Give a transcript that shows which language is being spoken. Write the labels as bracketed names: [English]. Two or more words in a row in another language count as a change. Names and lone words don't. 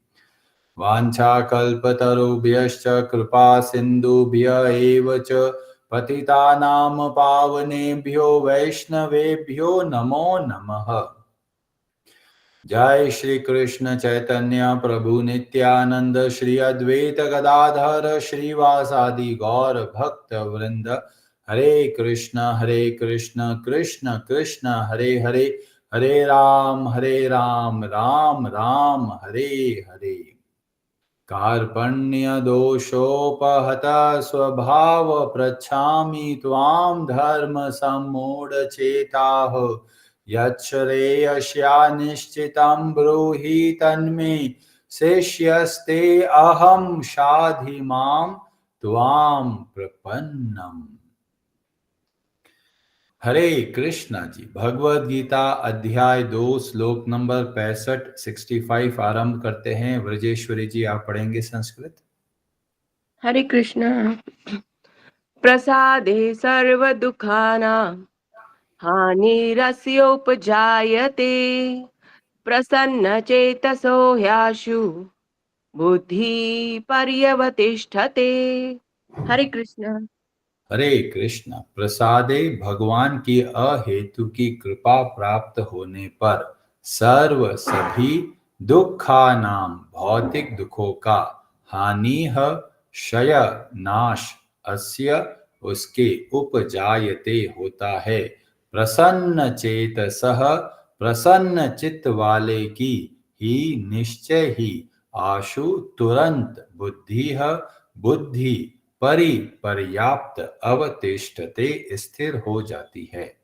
[Sanskrit] वाञ्छाकल्पतरुभ्यश्च कृपा सिन्धुभ्य एव च पतितानां पावनेभ्यो वैष्णवेभ्यो नमो नमः। जय श्री कृष्ण चैतन्य प्रभु नित्यानंद श्री अद्वैत गदाधर श्रीवासादि गौर भक्त वृंद। हरे कृष्ण कृष्ण कृष्ण हरे हरे, हरे राम राम राम हरे हरे। कार्पण्य दोषोपहत स्वभाव पृच्छामि त्वां धर्म सम्मूढचेताः। यच्छ्रेयस्या निश्चितं ब्रूहि तन्मे शिष्यस्ते अहं शाधि मां त्वां प्रपन्नम्। [Hindi] हरे कृष्णा जी, भगवद गीता अध्याय 2 श्लोक नंबर 65 आरंभ करते हैं। व्रजेश्वरी जी, आप पढ़ेंगे संस्कृत। हरे कृष्ण। [Sanskrit] प्रसादे सर्वदुःखानां हानिरस्योपजायते प्रसन्नचेतसो ह्याशु बुद्धि पर्यवतिष्ठते। [Hindi] हरे कृष्ण। हरे कृष्ण। प्रसादे, भगवान की अहेतु की कृपा प्राप्त होने पर सर्व सभी दुखानाम, भौतिक दुखों का, हानि क्षय नाश, अस्य उसके, उपजायते होता है, [Sanskrit] प्रसन्न चेतसः [Hindi] प्रसन्न चित्त वाले की, ही निश्चय ही, आशु तुरंत, बुद्धि बुद्धि, पर्याप्त, अवतिष्ठते स्थिर हो जाती है।